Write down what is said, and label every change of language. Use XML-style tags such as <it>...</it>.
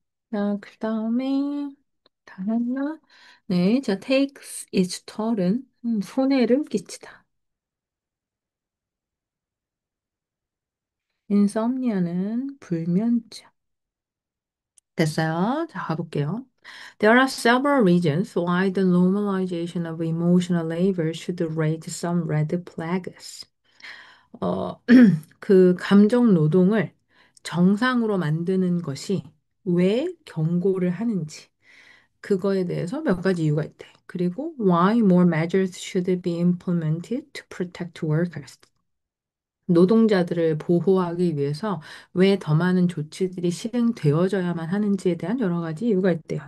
<ko>자, 그다음에 다 했나? 네, 자, takes its toll은 손해를 끼치다. insomnia는 불면증. 됐어요. 자, 가볼게요.</ko> <en>There are several reasons why the normalization of emotional labor should raise some red flags.</en> <ko>어, 그 감정 노동을 정상으로 만드는 것이 왜 경고를 하는지, 그거에 대해서 몇 가지 이유가 있대.</ko> <en>그리고 why more measures should be implemented to protect workers.</en> <ko>노동자들을 보호하기 위해서 왜 더 많은 조치들이 실행되어져야만 하는지에 대한 여러 가지 이유가 있대요.</ko>